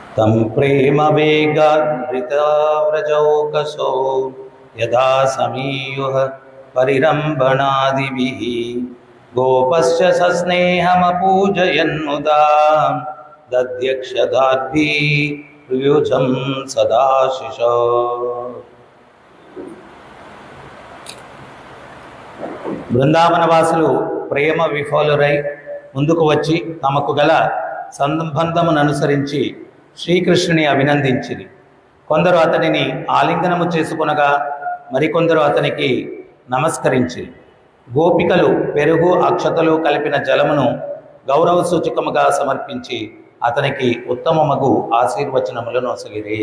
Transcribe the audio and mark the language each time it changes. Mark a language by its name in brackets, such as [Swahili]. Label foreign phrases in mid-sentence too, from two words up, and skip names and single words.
[Sanskrit] तं प्रेमवेगान्विताव्रजौकसो यदा समीयुः परिरम्भणादिभिः गोपश्च सस्नेहमपूजयन्मुदा दध्यक्षदाद्भिः प्रियुजं सदाशिशो। [Telugu] బృందావనవాసులు ప్రేమ విఫలురై ముందుకు వచ్చి తమకు గల సంబంధమును అనుసరించి శ్రీకృష్ణుని అభినందించిరి. కొందరు అతనిని ఆలింగనము చేసుకొనగా మరికొందరు అతనికి నమస్కరించి గోపికలు పెరుగు అక్షతలు కలిపిన జలమును గౌరవ సూచకముగా సమర్పించి అతనికి ఉత్తమమగు ఆశీర్వచనములను అసగిరి.